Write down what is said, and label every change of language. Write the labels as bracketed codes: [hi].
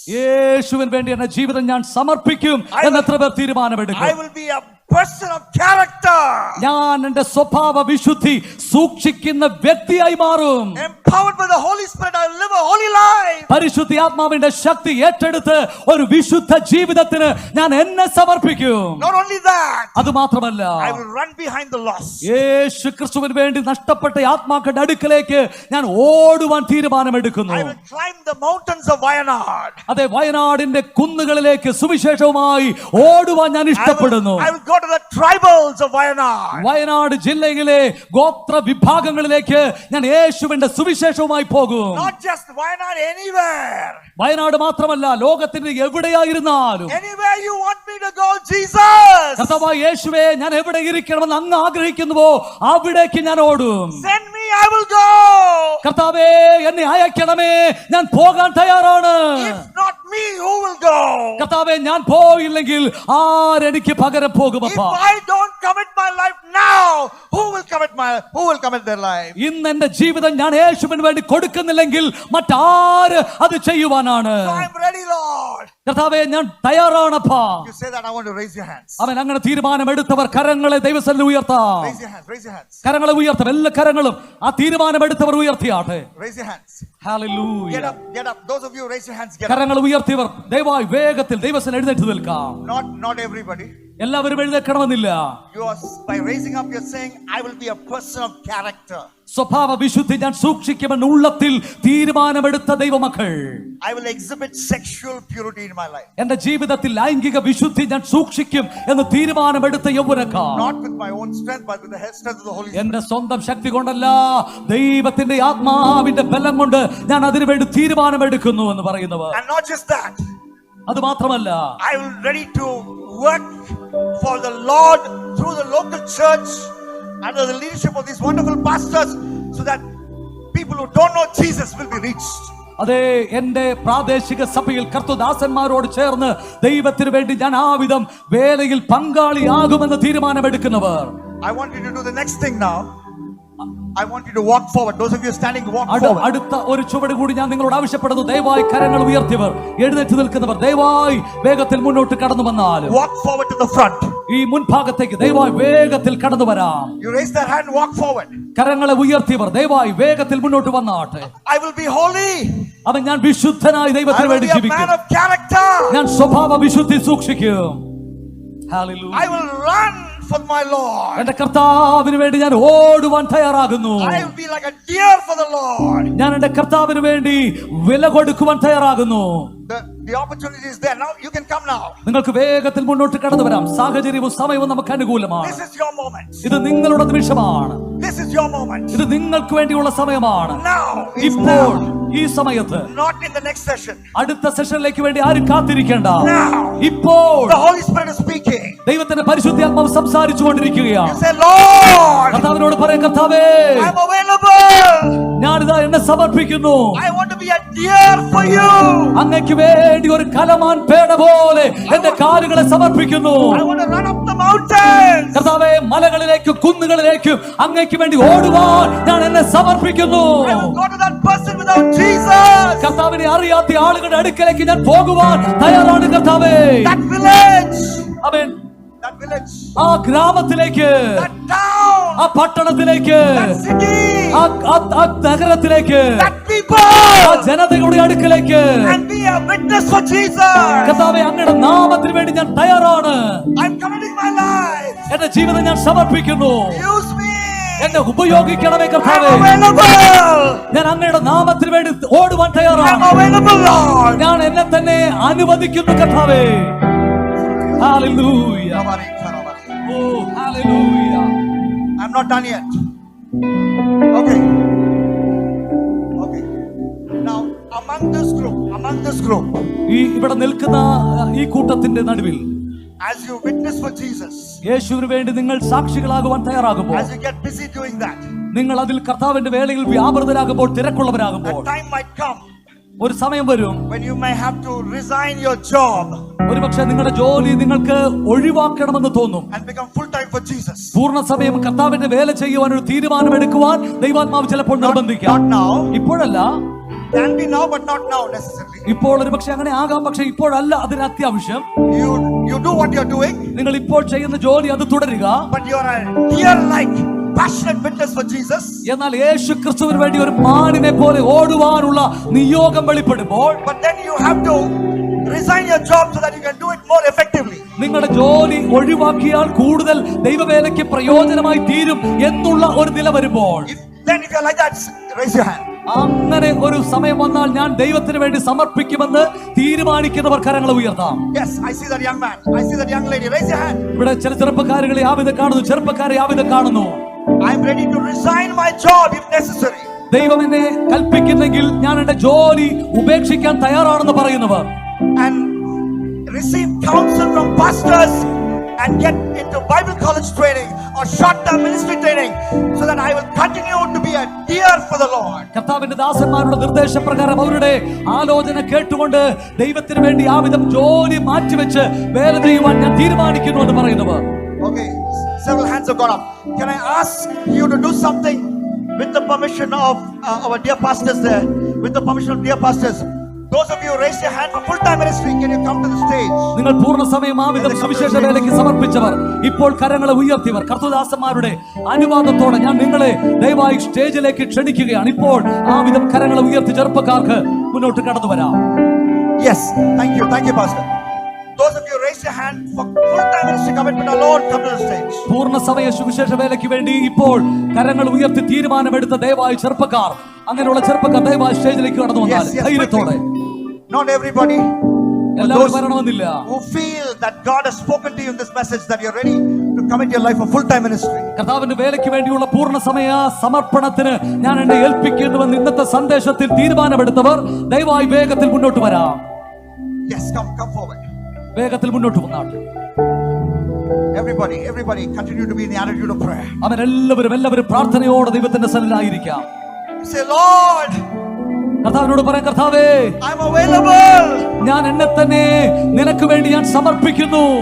[ml] യേശുവിന് വേണ്ടി എന്റെ ജീവിതം ഞാൻ സമർപ്പിക്കും എന്ന് എത്ര പേർ തീരുമാനമെടുക്കും? [en] I will be a person of character. [ml] ഞാൻ എന്റെ സ്വഭാവ വിശുദ്ധി സൂക്ഷിക്കുന്ന വ്യക്തിയായി മാറും. [en] Empowered by the Holy Spirit, I will live a holy life. [ml] പരിശുദ്ധാത്മാവിന്റെ ശക്തി ഏറ്റെടുത്ത് ഒരു വിശുദ്ധ ജീവിതത്തിന് ഞാൻ എന്നെ സമർപ്പിക്കും. [en] Not only that, [ml] അത് മാത്രമല്ല, [en] I will run behind the lost. [ml] യേശു ക്രിസ്തുവിന് വേണ്ടി നഷ്ടപ്പെട്ട ആത്മാക്കളുടെ അടുക്കലേക്ക് ഞാൻ ഓടുവാൻ തീരുമാനമെടുക്കുന്നു. [en] I will climb the mountains of Wayanad. [ml] അതെ, വയനാടിന്റെ കുന്നുകളിലേക്ക് സുവിശേഷവുമായി ഓടുവാൻ ഞാൻ ഇഷ്ടപ്പെടുന്നു. [en] I will go to the tribals of Wayanad. [ml] Wayanad ജില്ലയിലെ ഗോത്ര വിഭാഗങ്ങളിലേക്ക് ഞാൻ യേശുവിന്റെ സുവിശേഷവുമായി പോകും. [en] Not just Wayanad, anywhere. [ml] Wayanad മാത്രമല്ല, ലോകത്തിന്റെ എവിടെയായിരുന്നാലും. [en] Anywhere you want me to go, Jesus. [ml] കർത്താവായ യേശുവേ, ഞാൻ എവിടെ ഇരിക്കണമെന്ന് അങ്ങ് ആഗ്രഹിക്കുന്നുവോ അവിടേക്ക് ഞാൻ ഓടും. [en] Send me, I will go. [ml] കർത്താവേ, എന്നെ അയക്കണമേ, ഞാൻ പോകാൻ തയ്യാറാണ്. [en] If not me, who will go? [ml] കർത്താവേ, ഞാൻ പോയില്ലെങ്കിൽ ആരെനിക്ക് പകരം പോകും? [en] If I don't commit my life now, who will commit their life? [ml] ഇന്ന് എന്റെ ജീവിതം ഞാൻ യേശുവിന് വേണ്ടി കൊടുക്കുന്നില്ലെങ്കിൽ മറ്റാര് അത് ചെയ്യുവാനാണ്? [en] So I'm ready, Lord. [ml] കർത്താവേ, ഞാൻ തയ്യാറാണപ്പാ. [en] You say that, I want to raise your hands. [ml] അവൻ അങ്ങനെ തീരുമാനമെടുത്തവർ കരങ്ങളെ ദൈവസന്നിധിയിൽ ഉയർത്താം. [en] Raise your hands, raise your hands. [ml] കരങ്ങളെ ഉയർത്താം, എല്ലാ കരങ്ങളും ആ തീരുമാനമെടുത്തവർ ഉയർത്തിയാട്ടെ. [en] Raise your hands. [ml] Hallelujah. [en] Get up. Those of you raise your hands, get up. [ml] കരങ്ങൾ ഉയർത്തിയവർ ദയവായി വേഗത്തിൽ ദൈവസന്നിധിയിൽ എഴുന്നേറ്റ് നിൽക്കാം. [en] Not everybody. [ml] എല്ലാവരും എഴുന്നേൽക്കണമെന്നില്ല. [en] You are, by raising up, you're saying, I will be a person of character. [ml] സ്വഭാവ വിശുദ്ധി ഞാൻ സൂക്ഷിക്കുമെന്ന് ഉള്ളത്തിൽ തീരുമാനമെടുത്ത ദൈവമക്കൾ. [en] I will exhibit sexual purity in my life. [ml] എന്റെ ജീവിതത്തിൽ ലൈംഗിക വിശുദ്ധി ഞാൻ സൂക്ഷിക്കും എന്ന് തീരുമാനമെടുത്ത യൗവനക്കാർ. [en] Not with my own strength, but with the strength of the Holy Spirit. [ml] എന്റെ സ്വന്തം ശക്തി കൊണ്ടല്ല, ദൈവത്തിന്റെ ആത്മാവിന്റെ ബലം കൊണ്ട് ഞാൻ അതിനുവേണ്ടി തീരുമാനമെടുക്കുന്നു എന്ന് പറയുന്നവർ. [en] And not just that. [ml] അത് മാത്രമല്ല, [en] I will ready to work for the Lord through the local church under the leadership of these wonderful pastors, so that people who don't know Jesus will be reached. [ml] അതെ, എന്റെ പ്രാദേശിക സഭയിൽ കർത്തൃദാസന്മാരോട് ചേർന്ന് ദൈവത്തിന് വേണ്ടി ഞാൻ ആ വിധം വേലയിൽ പങ്കാളിയാകുമെന്ന് തീരുമാനമെടുക്കുന്നവർ. [en] I want you to do the next thing now. I want you to walk forward. Those of you standing, walk forward. [ml] അടുത്ത ഒരു ചുവട് കൂടി ഞാൻ നിങ്ങളോട് ആവശ്യപ്പെടുന്നു. ദയവായി കരങ്ങൾ ഉയർത്തിയവർ, എഴുന്നേറ്റ് നിൽക്കുന്നവർ ദയവായി വേഗത്തിൽ മുന്നോട്ട് കടന്നു വന്നാലും. [en] Walk forward to the front. [ml] ഈ മുൻഭാഗത്തേക്ക് ദയവായി വേഗത്തിൽ കടന്നു വരാം. [en] You raise that hand, walk forward. [ml] കരങ്ങളെ ഉയർത്തിയവർ ദയവായി വേഗത്തിൽ മുന്നോട്ട് വന്നാട്ടെ. [en] I will be holy. [ml] അവൻ ഞാൻ വിശുദ്ധനായി ദൈവത്തിന് വേണ്ടി ജീവിക്കും. [en] I will be a man of character. [ml] ഞാൻ സ്വഭാവ വിശുദ്ധി സൂക്ഷിക്കും. Hallelujah. [en] I will run for my Lord. [ml] എന്റെ കർത്താവിന് വേണ്ടി ഞാൻ ഓടുവാൻ തയ്യാറാകുന്നു. [en] I will be like a deer for the Lord. [ml] ഞാൻ എന്റെ കർത്താവിന് വേണ്ടി വില കൊടുക്കുവാൻ തയ്യാറാകുന്നു. [en] The opportunity is there. Now you can come now. [ml] നിങ്ങൾക്ക് വേഗത്തിൽ മുന്നോട്ട് കടന്നു വരാം. സാഹചര്യവും സമയവും നമുക്ക് അനുകൂലമാണ്. [en] This is your moment. [ml] ഇത് നിങ്ങളുടെ നിമിഷമാണ്. [en] This is your moment. [ml] ഇത് നിങ്ങൾക്ക് വേണ്ടിയുള്ള സമയമാണ്. [en] Now. [ml] ഇപ്പോൾ ഈ സമയത്ത്, [en] not in the next session. [ml] അടുത്ത സെഷനിലേക്ക് വേണ്ടി ആരും കാത്തിരിക്കേണ്ട. [en] Now, [ml] ഇപ്പോൾ [en] the Holy Spirit is speaking. [ml] ദൈവത്തിന്റെ പരിശുദ്ധാത്മാവ് സംസാരിച്ചു കൊണ്ടിരിക്കുകയാണ്. [en] You say, Lord, [ml] കർത്താവിനോട് പറയാം, കർത്താവേ, [en] I'm available. [ml] ഞാനിതാ എന്നെ സമർപ്പിക്കുന്നു. [en] I want to be a deer for you. [ml] അങ്ങയ്ക്ക് വേണ്ടി ഒരു കലമാൻ പേട പോലെ എന്റെ കാലുകളെ സമർപ്പിക്കുന്നു. [en] I want to run up the mountains. [ml] കർത്താവേ, മലകളിലേക്കും കുന്നുകളിലേക്കും അങ്ങയ്ക്ക് വേണ്ടി ഓടുവാൻ ഞാൻ എന്നെ സമർപ്പിക്കുന്നു. [en] I will go to that person without Jesus. [ml] കർത്താവിനെ അറിയാത്ത ആളുകളുടെ അടുക്കലേക്ക് ഞാൻ പോകുവാൻ തയ്യാറാണ് കർത്താവേ. [en] That village. [ml] Amen. [en] That village. [ml] ആ ഗ്രാമത്തിലേക്ക്, [en] That town. [ml] ആ പട്ടണത്തിലേക്ക്, [en] That city. [ml] ആ നഗരത്തിലേക്ക്, [en] That people. [ml] ആ ജനതയുടെ അടുക്കലേക്ക് [en] And be a witness for Jesus. [ml] കർത്താവേ, അങ്ങയുടെ നാമത്തിന് വേണ്ടി ഞാൻ തയ്യാറാണ്. [en] I'm committing my life. [ml] എന്റെ ജീവിതം ഞാൻ സമർപ്പിക്കുന്നു. [en] Use me. [ml] എന്നെ ഉപയോഗിക്കണമേ [en] I'm [ml] കർത്താവേ. [en] available. [ml] ഞാൻ അങ്ങയുടെ നാമത്തിന് വേണ്ടി ഓടുവാൻ [en] I'm [ml] തയ്യാറാണ്. [en] available, Lord. [ml] ഞാൻ എന്നെ തന്നെ അനുവദിക്കുന്നു കർത്താവേ. Hallelujah. Oh hallelujah. [en] I'm not done yet. Okay. Okay. Now, among this group, [ml] ഇവിടെ നിൽക്കുന്ന ഈ കൂട്ടത്തിന്റെ നടുവിൽ, [en] as you witness for Jesus, [ml] യേശുവിന് വേണ്ടി നിങ്ങൾ സാക്ഷികളാകുവാൻ തയ്യാറാകുമ്പോൾ, [en] as you get busy doing that, [ml] നിങ്ങൾ അതിൽ കർത്താവിന്റെ വേളയിൽ വ്യാപൃതരാകുമ്പോൾ, തിരക്കുള്ളവരാകുമ്പോൾ, [en] a time might come [ml] ഒരു സമയം വരും [en] when you may have to resign your job [ml] ഒരുപക്ഷെ നിങ്ങളുടെ ജോലി നിങ്ങൾക്ക് ഒഴിവാക്കണമെന്ന് തോന്നും. [en] and become full time for Jesus. [ml] പൂർണ്ണ സമയം കർത്താവിന്റെ വേല ചെയ്യുവാൻ ഒരു തീരുമാനമെടുക്കുവാൻ ദൈവാത്മാവ് ചിലപ്പോൾ നിർബന്ധിക്കാം. [en] Not now. [ml] ഇപ്പോഴല്ല, [en] Can be now, but not now necessarily. [ml] ഇപ്പോൾ ഒരുപക്ഷെ അങ്ങനെ ആകാം, പക്ഷെ ഇപ്പോഴല്ല അതിന് അത്യാവശ്യം. [en] You do what you're doing, [ml] നിങ്ങൾ ഇപ്പോൾ ചെയ്യുന്ന ജോലി അത് തുടരുക. [en] but you're a deer-like, passionate witness for Jesus. [ml] എന്നാൽ യേശു ക്രിസ്തുവിന് വേണ്ടി ഒരു മാനിനെ പോലെ ഓടുവാനുള്ള നിയോഗം വെളിപ്പെടുമ്പോൾ, [en] But then you have to resign your job so that you can do it more effectively. [ml] നിങ്ങളുടെ ജോലി ഒഴിവാക്കിയാൽ കൂടുതൽ ദൈവവേലയ്ക്ക് പ്രയോജനമായി തീരും എന്നുള്ള ഒരു നില വരുമ്പോൾ, [en] If you're like that, raise your hand. [ml] അങ്ങനെ ഒരു സമയം വന്നാൽ ഞാൻ ദൈവത്തിന് വേണ്ടി സമർപ്പിക്കുമെന്ന് തീരുമാനിക്കുന്നവർ കരങ്ങൾ ഉയർത്താം. [en] Yes, I see that young man. I see that young lady. Raise your hand. [ml] ഇവിടെ ചില ചെറുപ്പക്കാരുകളെ ആവിധം കാണുന്നു, ചെറുപ്പക്കാരെ ആവിധം കാണുന്നു. [en] I'm ready to resign my job if necessary. [ml] ദൈവം എന്നെ കൽപ്പിക്കുന്നെങ്കിൽ ഞാൻ എന്റെ ജോലി ഉപേക്ഷിക്കാൻ തയ്യാറാണെന്ന് പറയുന്നവർ, [en] And receive counsel from pastors and get into Bible college training or short-term ministry training so that I will continue to be a deer for the Lord. [ml] കർത്താവിന്റെ ദാസന്മാരുടെ നിർദ്ദേശപ്രകാരം അവരുടെ ആലോചന കേട്ടുകൊണ്ട് ദൈവത്തിന് വേണ്ടി ആവിധം ജോലി മാറ്റിവെച്ച് വേല ചെയ്യുവാൻ ഞാൻ തീരുമാനിക്കുന്നു എന്ന് പറയുന്നവർ. [en] Okay, several hands have gone up. Can I ask you to do something with the permission of our dear pastors there? With the permission of dear pastors. Those of you who raised your hand for full-time ministry, can you come to the stage? [ml] നിങ്ങൾ പൂർണ്ണ സമയം ആവിധം സുവിശേഷ വേലയ്ക്ക് സമർപ്പിച്ചവർ, ഇപ്പോൾ കരങ്ങളെ ഉയർത്തിയവർ, കർത്തൃദാസന്മാരുടെ അനുവാദത്തോടെ ഞാൻ നിങ്ങളെ ദയവായി സ്റ്റേജിലേക്ക് ക്ഷണിക്കുകയാണ്. ഇപ്പോൾ ആവിധം കരങ്ങളെ ഉയർത്തി ചെറുപ്പക്കാർക്ക് മുന്നോട്ട് കടന്നു വരാം. [en] Yes, thank you, Pastor. Those of you who raised your hand for full-time ministry commitment alone, come to the stage. [ml] പൂർണ്ണ സമയ സുവിശേഷ വേലയ്ക്ക് വേണ്ടി ഇപ്പോൾ കരങ്ങൾ ഉയർത്തി തീരുമാനമെടുത്ത ദയവായി ചെറുപ്പക്കാർ, അങ്ങനെയുള്ള ചെറുപ്പക്കാർ ദയവായി സ്റ്റേജിലേക്ക് കടന്നു വന്നാൽ ധൈര്യത്തോടെ. [en] Not everybody. [ml] എല്ലാവരും വരണമെന്നില്ല. [en] Who feel that God has spoken to you in this message, that you're ready to commit your life for full-time ministry. [ml] കർത്താവിന്റെ വേലയ്ക്ക് വേണ്ടിയുള്ള പൂർണ്ണ സമയ സമർപ്പണത്തിന് ഞാൻ എന്നെ ഏൽപ്പിക്കുന്നുവെന്ന് ഇന്നത്തെ സന്ദേശത്തിൽ തീരുമാനമെടുത്തവർ ദയവായി വേഗത്തിൽ മുന്നോട്ട് വരാം. [en] Yes, come forward. [ml] വേഗത്തിൽ മുന്നോട്ട് വന്നാട്ടെ. [en] Everybody continue to be in the attitude of prayer. [ml] അവരെല്ലാവരും പ്രാർത്ഥനയോടെ ദൈവത്തിന്റെ സന്നിധിയിലായിരിക്കാം. [en] You say, Lord, [ml] കർത്താവിനോട് പറയാം, കർത്താവേ, [en] I'm available. [ml] ഞാൻ എന്നെ തന്നെ നിനക്ക് വേണ്ടി ഞാൻ സമർപ്പിക്കുന്നു.